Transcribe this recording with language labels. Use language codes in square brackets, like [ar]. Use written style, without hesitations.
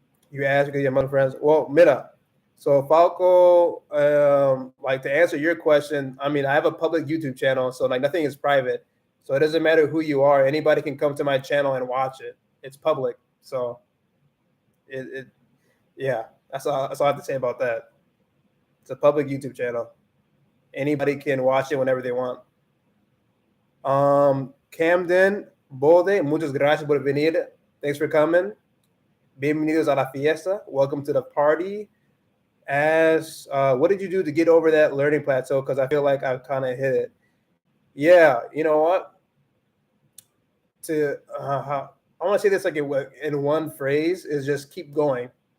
[en] You asked because you're among friends. Well, mira. So Falco, like to answer your question, I mean, I have a public YouTube channel, so like nothing is private. So it doesn't matter who you are. Anybody can come to my channel and watch it. It's public. So yeah, that's all I have to say about that. It's a public YouTube channel. Anybody can watch it whenever they want. [es] Camden Bode, muchas gracias por venir. [en] Thanks for coming. [es] Bienvenidos a la fiesta. [en] Welcome to the party. What did you do to get over that learning plateau? Because I feel like I've kind of hit it. Yeah, you know what? I want to say this like in one phrase is just keep going.